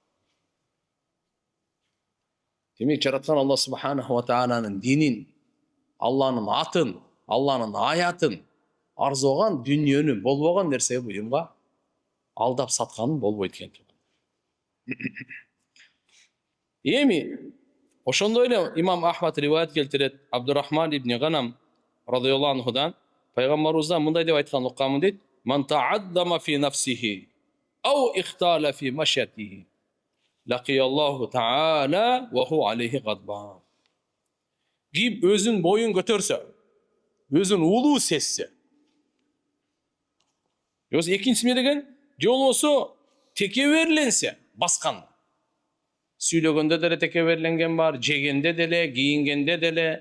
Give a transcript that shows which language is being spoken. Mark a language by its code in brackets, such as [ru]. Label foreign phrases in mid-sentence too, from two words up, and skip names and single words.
[ky] Демек жараткан Алла [ar] سبحانه وتعالى [ky] динин, Алланын атын, Алланын аятын арзыган дүнүйөнү болбогон нерсеге буюмга алдап сатканын болбойт экен. Эми ошондой эле имам Ахмад риваят келтирет, Абдурахман ибн Ганам [ar] رضي الله عنه [ky] пайгамбарыбыздан мындай деп айткан укканмын дейт: [ar] "من تعاظم في نفسه أو اختال في مشيته لقي الله تعالى وهو عليه غضبان." [ky] Ким өзүн боюн көтөрсө, өзүн улуу сезсе, экинчиси эмне деген? Же болбосо текеберленсе, баскан. Сүйлөгөндө деле текеберленген бар, жегенде деле, кийингенде деле.